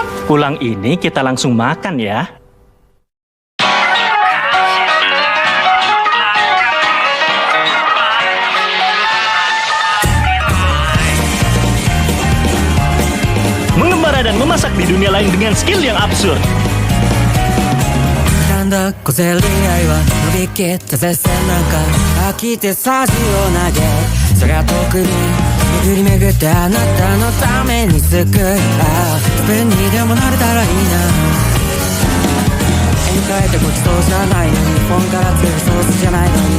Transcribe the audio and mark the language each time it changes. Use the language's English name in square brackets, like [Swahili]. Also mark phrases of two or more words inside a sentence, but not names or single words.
[Indonesian] Pulang ini kita langsung makan ya. Mengembara dan memasak di dunia lain dengan skill yang absurd. [Japanese] なんだ小競り合いは伸びきった絶戦なんか飽きてさじを投げそりゃ特に巡り巡ってあなたのために作るスペンにでもなれたらいいな絵に描いたごちそうじゃないのに日本から来るソースじゃないのに